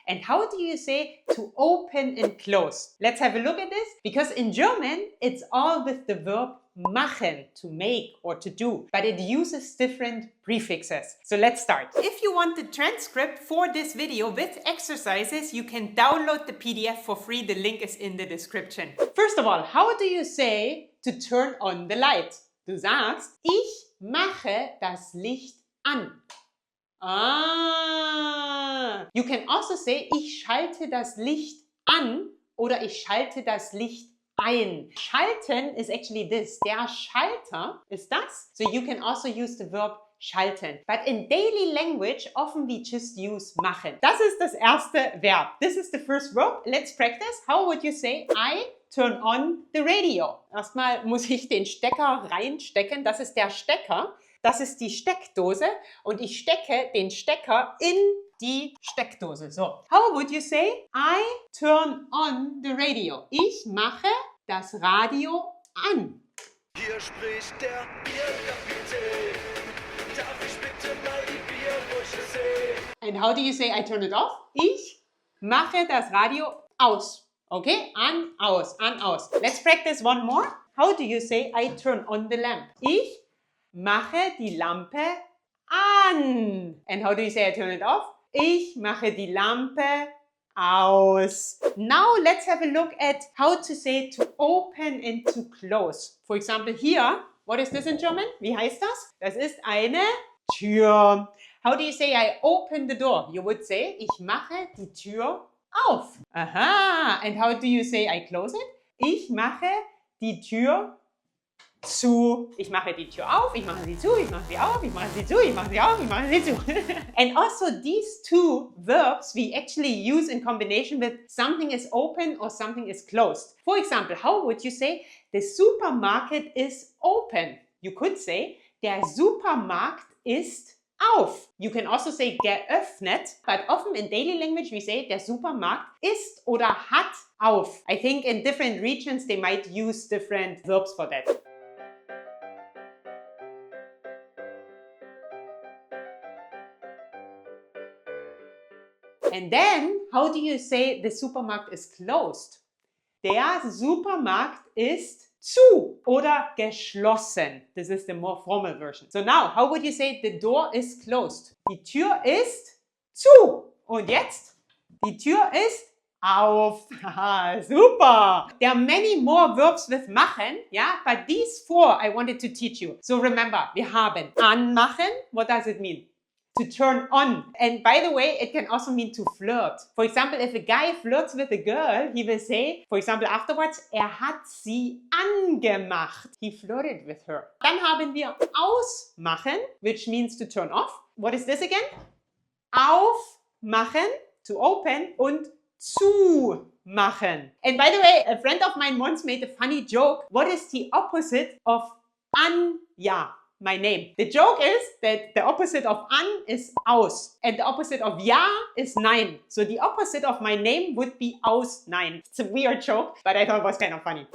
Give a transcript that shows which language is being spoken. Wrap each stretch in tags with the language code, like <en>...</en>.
<en>And how do you say to open and close? Let's have a look at this, because in German it's all with the verb machen, to make or to do, but it uses different prefixes. So let's start. If you want the transcript for this video with exercises, you can download the PDF for free. The link is in the description. First of all, how do you say to turn on the light?</en> <de>Du sagst, ich mache das Licht an. Ah.</de> <en>You can also say,</en> <de>ich schalte das Licht an oder ich schalte das Licht ein. Schalten</de> <en>is actually this.</en> <de>Der Schalter ist das.</de> <en>So you can also use the verb schalten. But in daily language, often we just use machen.</en> <de>Das ist das erste Verb.</de> <en>This is the first verb. Let's practice. How would you say, I turn on the radio?</en> <de>Erstmal muss ich den Stecker reinstecken. Das ist der Stecker. Das ist die Steckdose. Und ich stecke den Stecker in die Steckdose. So.</de> <en>How would you say, I turn on the radio?</en> <de>Ich mache das Radio an. Hier spricht der Bierkapitän. Darf ich bitte mal die Bierbrüche sehen?</de> <en>And how do you say I turn it off?</en> <de>Ich mache das Radio aus. Okay? An, aus, an, aus.</de> <en>Let's practice one more. How do you say I turn on the lamp?</en> <de>Ich mache die Lampe an.</de> <en>And how do you say I turn it off?</en> <de>Ich mache die Lampe aus.</de> <en>Now let's have a look at how to say to open and to close. For example, here, what is this in German?</en> <de>Wie heißt das? Das ist eine Tür.</de> <en>How do you say I open the door? You would say,</en> <de>ich mache die Tür auf. Aha.</de> <en>And how do you say I close it?</en> <de>Ich mache die Tür zu. Ich mache die Tür auf, ich mache sie zu, ich mache sie auf, ich mache sie zu, ich mache sie auf, ich mache sie zu.</de> <en>And also these two verbs we actually use in combination with something is open or something is closed. For example, how would you say the supermarket is open? You could say</en> <de>der Supermarkt ist auf.</de> <en>You can also say geöffnet, but often in daily language we say</en> <de>der Supermarkt ist oder hat auf.</de> <en>I think in different regions they might use different verbs for that. And then, how do you say the supermarket is closed?</en> <de>Der Supermarkt ist zu oder geschlossen.</de> <en>This is the more formal version. So now, how would you say the door is closed?</en> <de>Die Tür ist zu. Und jetzt? Die Tür ist auf. Haha, super.</de> <en>There are many more verbs with machen, yeah, but these four I wanted to teach you. So remember,</en> <de>wir haben anmachen.</de> <en>What does it mean? To turn on. And by the way, it can also mean to flirt. For example, if a guy flirts with a girl, he will say, for example, afterwards,</en> <de>hat sie angemacht.</de> <en>He flirted with her.</en> <de>Dann haben wir ausmachen,</de> <en>which means to turn off. What is this again?</en> <de>Aufmachen,</de> <en>to open,</en> <de>und zumachen.</de> <en>And by the way, a friend of mine once made a funny joke. What is the opposite of Anja? My name. The joke is that the opposite of an is aus and the opposite of ja is nein. So the opposite of my name would be</en> <de>aus nein.</de> <en>It's a weird joke, but I thought it was kind of funny.</en>